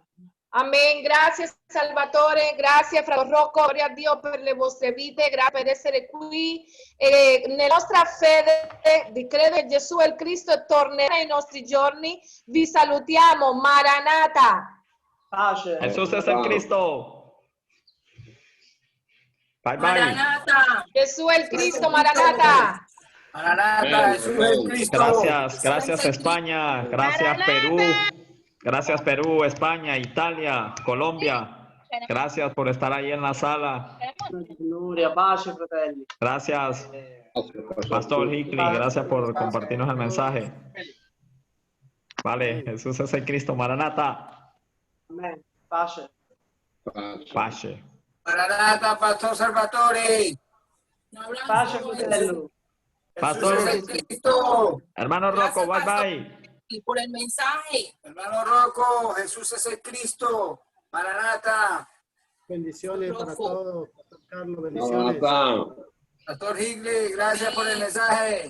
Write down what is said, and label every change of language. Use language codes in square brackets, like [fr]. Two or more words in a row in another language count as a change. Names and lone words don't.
[it] Amen. Grazie Salvatore, grazie Fratello Rocco, gloria a Dio per le vostre vite, grazie per essere qui. Nella nostra fede di credere che Gesù è il Cristo e tornerà nei nostri giorni, vi salutiamo. Maranata. Pace. [es] Jesús es el Cristo. [en] Bye bye. [es] Maranata. [it] Gesù è il Cristo, Maranata. [es] Maranata, Jesús es el Cristo. Gracias España, gracias Perú, gracias Perú, España, Italia, Colombia. Gracias por estar ahí en la sala. [it] Gloria, pace, fratelli. [es] Gracias, Pastor Hickley, gracias por compartirnos el mensaje. Vale, Jesús es el Cristo, Maranata. Amén. [it] Pace. Pace. Maranata, Pastor Salvatore. Pace, fratello. [es] Pastor, Jesús es el Cristo. hermano Rocco, [en] bye bye. [es] Y por el mensaje. Hermano Rocco, Jesús es el Cristo. Maranata. Bendiciones para todos. Pastor Carlos, bendiciones. Pastor Higley, gracias por el mensaje.